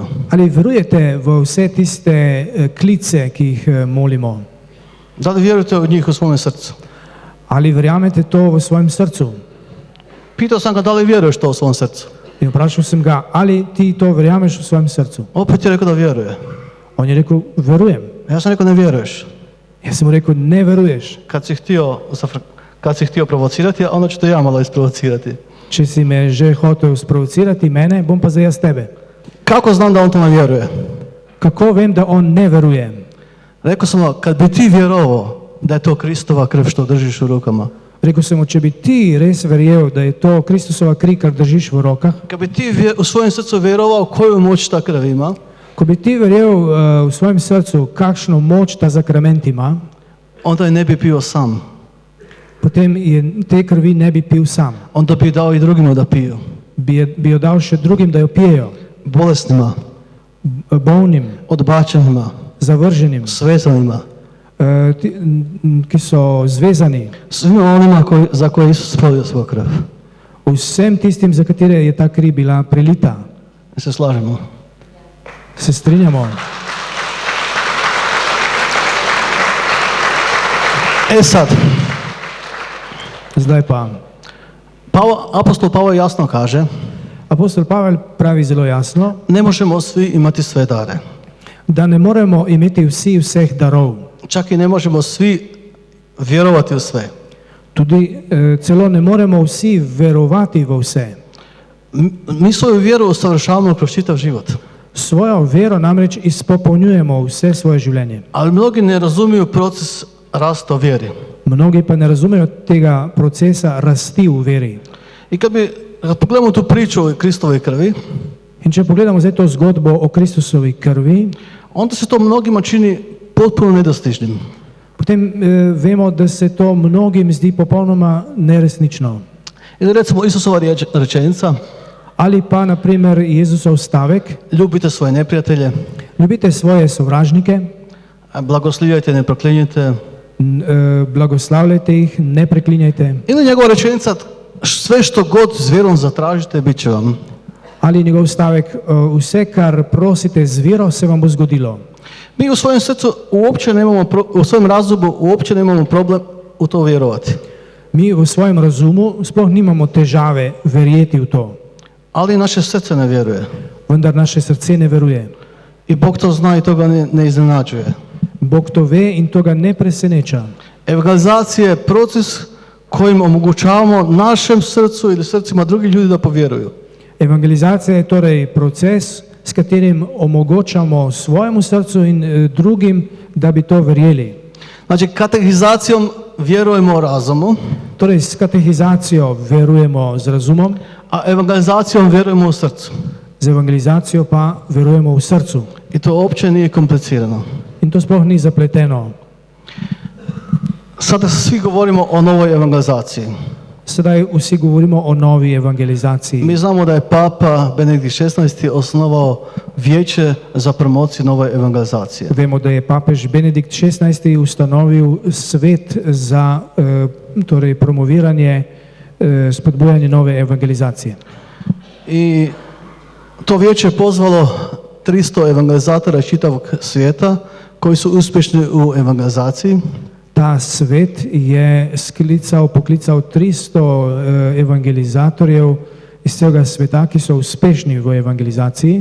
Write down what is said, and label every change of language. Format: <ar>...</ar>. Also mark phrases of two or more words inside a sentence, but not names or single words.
<sl>Ali verujete v vse tiste klice, ki jih molimo?</sl> <hr>Da li vjerujete u njih u svome srcu?</hr> <sl>Ali verjamete to v svojem srcu?</sl> <hr>Pitao sam ga da li vjeruješ to u svom srcu.</hr> <sl>In vprašal sem ga, ali ti to verjameš v svojem srcu?</sl> <hr>Opet je rekao da vjeruje.</hr> <sl>On je rekel, verujem.</sl> <hr>Ja sam rekao ne vjeruješ.</hr> <sl>Jaz sem mu rekel, ne veruješ.</sl> <hr>Kad si htio provocirati, a onda ću te ja malo isprovocirati.</hr> <sl>Če si me že hotel sprovocirati mene, bom pa zdaj jaz tebe.</sl> <hr>Kako znam da on to ne vjeruje?</hr> <sl>Kako vem, da on ne veruje?</sl> <hr>Rekao sam mu, kad bi ti vjerovao da je to Kristova krv što držiš u rukama,</hr> <sl>Rekel sem mu, če bi ti res verjel, da je to Kristusova kri, kar držiš v rokah,</sl> <hr>kad bi ti u svojem srcu vjerovao koju moć ta krv ima,</hr> <sl>ko bi ti verjel v svojem srcu, kakšno moč ta zakrament ima,</sl> <hr>onda je ne bi pio sam.</hr> <sl>potem te krvi ne bi pil sam.</sl> <hr>Onda bi dao i drugima da piju.</hr> <sl>Bi jo dal še drugim, da jo pijejo.</sl> <hr>Bolesnima,</hr> <sl>Bolnim,</sl> <hr>odbačenima,</hr> <sl>zavrženim,</sl> <hr>svezanima.</hr> <sl>ki so zvezani.</sl> <hr>Svima onima za koje Isus prolio svoju krv.</hr> <sl>Vsem tistim, za katere je ta kri bila prelita.</sl> <hr>Se slažemo.</hr> <sl>Se strinjamo?</sl> <hr>E sad,</hr> <sl>Zdaj pa.</sl> <hr>apostol Pavao jasno kaže,</hr> <sl>Apostol Pavel pravi zelo jasno,</sl> <hr>ne možemo svi imati sve dare.</hr> <sl>da ne moremo imeti vsi vseh darov.</sl> <hr>Čak i ne možemo svi vjerovati u sve.</hr> <sl>Tudi celo ne moremo vsi verovati v vse.</sl> <hr>Mi svoju vjeru usavršavamo kroz čitav život.</hr> <sl>Svojo vero namreč izpopolnjujemo vse svoje življenje.</sl> <hr>Ali mnogi ne razumiju proces rasta u vjeri.</hr> <sl>Mnogi pa ne razumejo tega procesa rasti v veri.</sl> <hr>I kad pogledamo tu priču o Kristovoj krvi,</hr> <sl>In če pogledamo zdaj to zgodbo o Kristusovi krvi,</sl> <hr>onda se to mnogima čini potpuno nedostižnim.</hr> <sl>potem vemo, da se to mnogim zdi popolnoma neresnično.</sl> <hr>Ili recimo Isusova rečenica,</hr> <sl>Ali pa, na primer, Jezusov stavek,</sl> <hr>ljubite svoje neprijatelje,</hr> <sl>ljubite svoje sovražnike,</sl> <hr>blagoslivljajte, ne proklinjajte.</hr> <sl>blagoslavljajte jih, ne preklinjajte.</sl> <hr>Ili njegova rečenica, sve što god s vjerom zatražite, bit će vam.</hr> <sl>Ali njegov stavek, vse, kar prosite z vero, se vam bo zgodilo.</sl> <hr>Mi u svojem srcu uopće nemamo, u svojem razumu uopće nemamo problem u to vjerovati.</hr> <sl>Mi v svojem razumu sploh nimamo težave verjeti v to.</sl> <hr>Ali naše srce ne vjeruje.</hr> <sl>Vendar naše srce ne veruje.</sl> <hr>I Bog to zna i to ga ne iznenađuje.</hr> <sl>Bog to ve in to ga ne preseneča.</sl> <hr>Evangelizacija je proces kojim omogućavamo našem srcu ili srcima drugih ljudi da povjeruju.</hr> <sl>Evangelizacija je torej proces, s katerim omogočamo svojemu srcu in drugim, da bi to verjeli.</sl> <hr>Znači, katehizacijom vjerujemo razumu,</hr> <sl>Torej, s katehizacijo verujemo z razumom,</sl> <hr>a evangelizacijom vjerujemo u srcu.</hr> <sl>z evangelizacijo pa verujemo v srcu.</sl> <hr>I to uopće nije komplicirano.</hr> <sl>In to sploh ni zapleteno.</sl> <hr>Sada svi govorimo o novoj evangelizaciji.</hr> <sl>Sedaj vsi govorimo o novi evangelizaciji.</sl> <hr>Mi znamo da je Papa Benedikt XVI osnovao vijeće za promociju nove evangelizacije.</hr> <sl>Vemo, da je papež Benedikt XVI ustanovil svet za torej promoviranje spodbujanje nove evangelizacije.</sl> <hr>I to vijeće je pozvalo 300 evangelizatora iz čitavog svijeta koji su uspješni u evangelizaciji.</hr> <sl>Ta svet je poklicao 300 evangelizatorjev iz celega sveta, ki so uspešni v evangelizaciji.</sl>